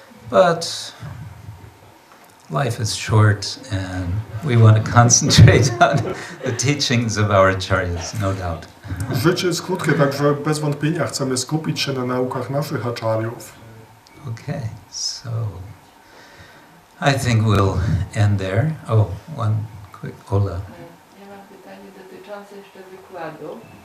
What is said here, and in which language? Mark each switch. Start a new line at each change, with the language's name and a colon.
English: But life is short and we want to concentrate on the teachings of our acharyas, no doubt.
Polish: Życie jest krótkie, także bez wątpienia chcemy skupić się na naukach naszych acharyów.
English: Okay, so I think we'll end there. Oh, one quick, Ola.
Polish: Ja mam pytanie dotyczące jeszcze wykładu.